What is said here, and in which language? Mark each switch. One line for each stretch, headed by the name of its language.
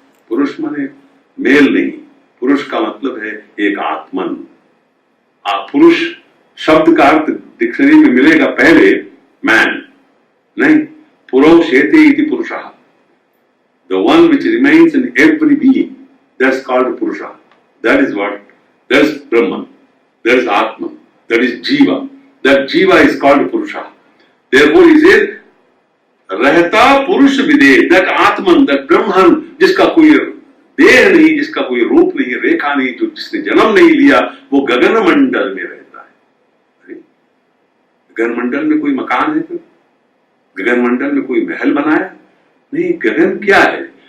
Hindi: पुरुष माने मेल नहीं, पुरुष का मतलब है एक आत्मन। पुरुष शब्द का अर्थ डिक्शनरी में मिलेगा पहले मैन, नहीं,
Sanskrit: पुरोषेते इति पुरुषः,
English: the one which remains in every being, that's called purusha. That is what, that is Brahman, that is Atman, that is Jiva. That Jiva is called Purusha. Therefore he says,
Hindi: रहता पुरुष विदेह,
English: that Atman, that Brahman,
Hindi: जिसका कोई देह नहीं, जिसका कोई रूप नहीं, रेखा नहीं, जो जिसने जन्म नहीं लिया, वो गगन मंडल में रहता है। गगन मंडल में कोई मकान है क्या? गगन मंडल में कोई महल बनाया नहीं। गगन क्या है?